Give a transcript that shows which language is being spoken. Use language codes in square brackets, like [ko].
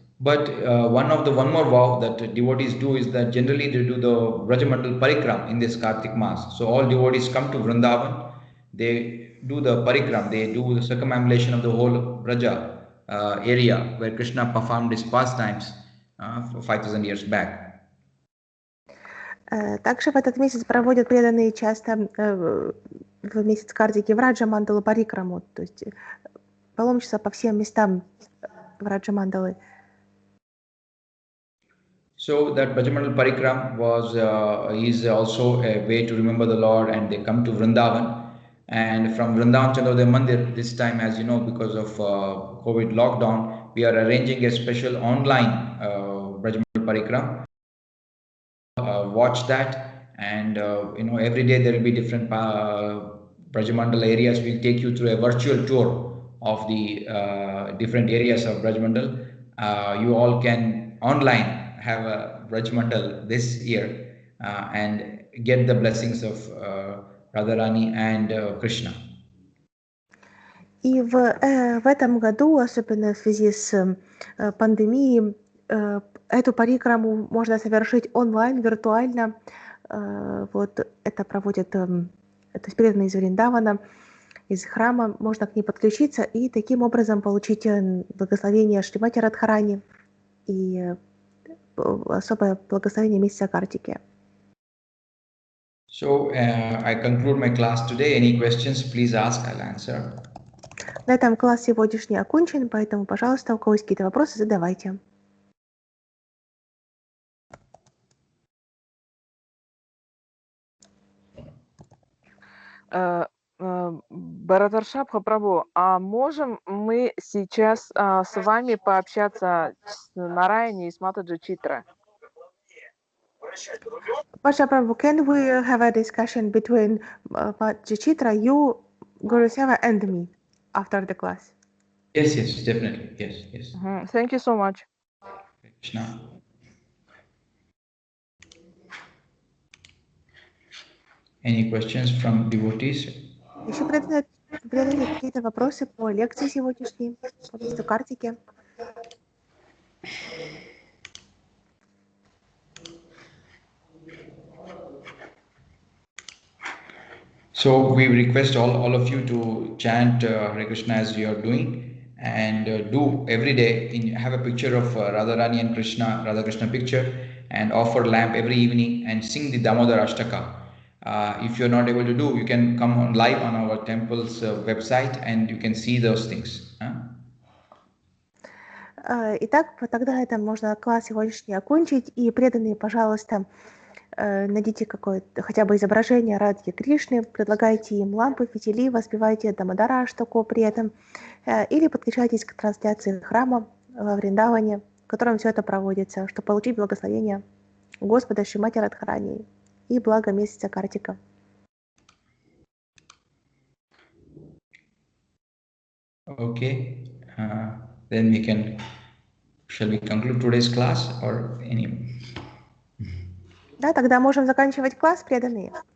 [en] But one more vow that devotees do is that generally they do the Brajamandal Parikram in this Kartik Mas. So all devotees come to Vrindavan, they do the Parikram, they do the circumambulation of the whole Braja area where Krishna performed his pastimes 5,000 years back. [ru] Также в этот месяц проводят преданные часто в месяц Картики Враджа Мандалу Парикраму, то есть паломничество по всем местам Враджа Мандалы. [en] So that Brajamandal Parikram is also a way to remember the Lord, and they come to Vrindavan. And from Vrindavan Chandrodaya Mandir, this time, as you know, because of COVID lockdown, we are arranging a special online Brajamandal Parikram. Watch that, and every day there will be different Brajamandal areas. We'll take you through a virtual tour of the different areas of Brajmandal. You all can online have a Brajmandal this year and get the blessings of Radharani and Krishna. [ru] И в этом году, особенно в связи с пандемией, эту парикраму можно совершить онлайн, виртуально. Вот это проводит, то есть преданные из Вриндавана, из храма, можно к ней подключиться и таким образом получить благословение Шримати Радхарани и особое благословение месяца Картики. [en] So I conclude my class today. Any questions, please ask, I'll answer. [ru] На этом класс сегодняшний окончен, поэтому, пожалуйста, у кого есть какие-то вопросы, задавайте. Барадаршабха Прабhu, а можем мы сейчас с вами пообщаться с Нараяни и с Матаджи Читра? [en] Pasha Prabhu, can we have a discussion between Chitra, you, Guru Seva, and me after the class? Yes, yes, definitely. Yes, yes. Thank you so much. Krishna. Any questions from devotees? [ru] Еще преданные какие-то вопросы по лекции сегодняшней, по месту Картики? [en] So we request all of you to chant Hare Krishna as you are doing, and do every day. Have a picture of Radharani and Krishna, Radha Krishna picture, and offer lamp every evening and sing the Damodar Ashtaka. If you're not able to do, you can come on live on our temple's website and you can see those things. [ru] Итак, тогда это можно класс сегодняшний окончить. И преданные, пожалуйста, найдите какое-то хотя бы изображение Радхи Кришны, предлагайте им лампы, фитили, воспевайте Дамодара Аштаку при этом, или подключайтесь к трансляции храма во Вриндаване, в котором все это проводится, чтобы получить благословение Господа Шримати Радхарани и благо месяца Картика. [en] Okay, then shall we conclude today's class or any? [ru] Да, тогда можем заканчивать класс, преданные.